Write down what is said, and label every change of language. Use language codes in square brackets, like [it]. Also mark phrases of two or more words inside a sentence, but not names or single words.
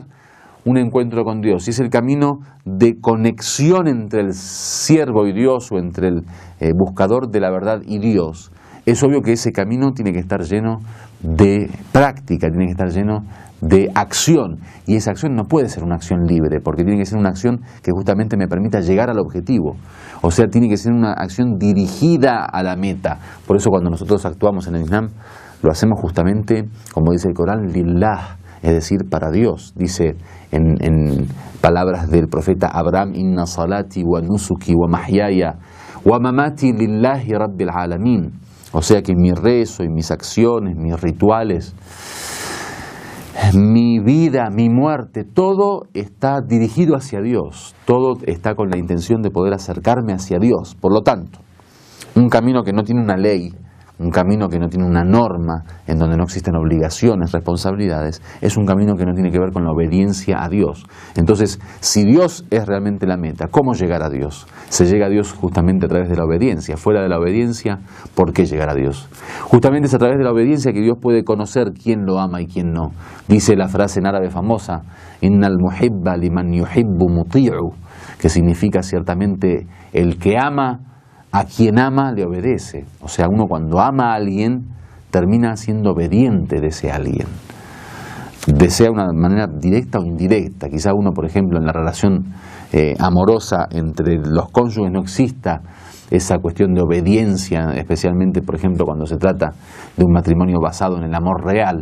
[es] un encuentro con Dios, y es el camino de conexión entre el siervo y Dios, o entre el buscador de la verdad y Dios, es obvio que ese camino tiene que estar lleno de práctica, tiene que estar lleno de acción, y esa acción no puede ser una acción libre, porque tiene que ser una acción que justamente me permita llegar al objetivo. O sea, tiene que ser una acción dirigida a la meta. Por eso cuando nosotros actuamos en el Islam, lo hacemos justamente, como dice el Corán, lillah, es decir, para Dios. Dice en palabras del profeta Abraham: [ar] إن صلاتي ونسكي ومحياي ومماتي لله رب العالمين. [es] O sea que mi rezo y mis acciones, mis rituales, mi vida, mi muerte, todo está dirigido hacia Dios, todo está con la intención de poder acercarme hacia Dios. Por lo tanto, un camino que no tiene una ley, un camino que no tiene una norma, en donde no existen obligaciones, responsabilidades, es un camino que no tiene que ver con la obediencia a Dios. Entonces, si Dios es realmente la meta, ¿cómo llegar a Dios? Se llega a Dios justamente a través de la obediencia. Fuera de la obediencia, ¿por qué llegar a Dios? Justamente es a través de la obediencia que Dios puede conocer quién lo ama y quién no. Dice la frase en árabe famosa: [ar] إن المحب لمن يحب مطيع, [es] que significa ciertamente el que ama a quien ama le obedece. O sea, uno cuando ama a alguien termina siendo obediente de ese alguien, desea de una manera directa o indirecta. Quizá uno, por ejemplo, en la relación amorosa entre los cónyuges no exista esa cuestión de obediencia, especialmente, por ejemplo, cuando se trata de un matrimonio basado en el amor real.